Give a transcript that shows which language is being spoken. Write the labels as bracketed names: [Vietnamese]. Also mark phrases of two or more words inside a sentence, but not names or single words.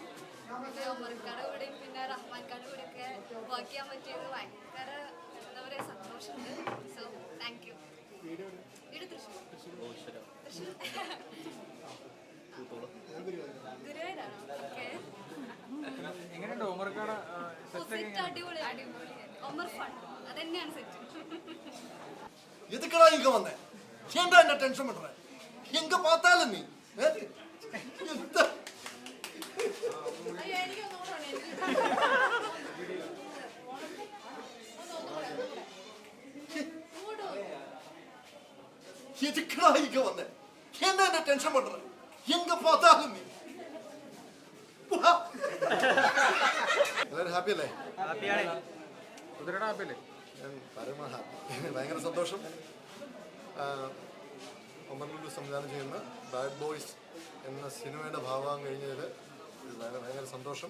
[Malayalam] പിന്നെ ഉമർക്കാരുടെ കൂടെയും പിന്നെ റഹ്മാൻക്കാരുടെ കൂടെയൊക്കെ വർക്ക് ചെയ്യാൻ പറ്റിയത് ഭയങ്കര എന്താ പറയുക സന്തോഷമുണ്ട്. [English] so thank you. [Malayalam] വീട് തൃശ്ശൂർ. ഗുരുവായൂരാണോ? ഓക്കെ. എങ്ങനെയുണ്ട് ഉമർക്കാട? അടിപൊളി. ഒമർ ഫൺ അതന്നെയാണ് സെറ്റ്. [Tamil] எதுக்கடா இங்க வந்த? ஏன்டா என்ன டென்ஷன் பண்ற? எங்க பார்த்தாலும் நீ எதுக்கடா இங்க வந்த? ஏன்டா என்ன டென்ஷன் பண்ற? எங்க பார்த்தாலும் நீ [Malayalam] എല്ലാവരും ഹാപ്പി അല്ലേ? ഞാൻ പരമ ഹാപ്പി. ഭയങ്കര സന്തോഷം. ഒമർ ലുലു സംവിധാനം ചെയ്യുന്ന ബാഡ് ബോയ്സ് എന്ന സിനിമയുടെ ഭാഗമാകാൻ കഴിഞ്ഞതിൽ ഭയങ്കര സന്തോഷം.